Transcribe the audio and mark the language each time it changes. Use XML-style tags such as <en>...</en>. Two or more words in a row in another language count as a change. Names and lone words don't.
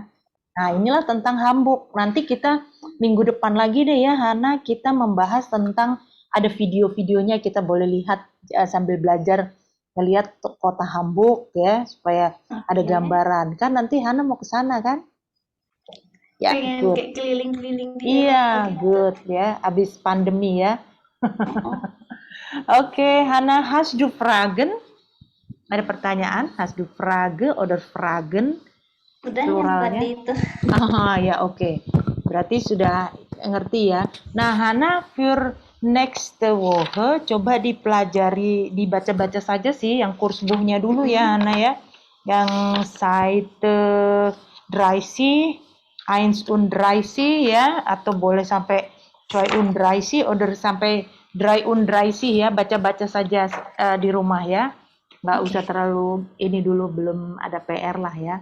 <id>Nah inilah tentang Hamburg. Nanti kita minggu depan lagi deh ya Hana, kita membahas tentang, ada video-videonya, kita boleh lihat sambil belajar melihat kota Hamburg ya, supaya ada gambaran. Kan nanti Hana mau ke sana kan? Ya, pengen good. kayak keliling-keliling di Iya, good ya, abis pandemi ya. Oke,</id> <de>Hana, hast du Fragen?</de> <id>Ada pertanyaan?</id> <de>Hast du Frage oder Fragen?</de> <id>Udah yang tadi itu. Ya, oke. Berarti sudah ngerti ya. Nah, Hana,</id> <de>für nächste Woche</de> <id>coba dipelajari, dibaca-baca saja sih yang kursbuchnya dulu ya, Hana ya. Yang Seite 30 31 ya, atau boleh sampai 32 oder sampai 33 ya, baca-baca saja di rumah ya, nggak usah terlalu ini dulu, belum ada PR lah ya.</id>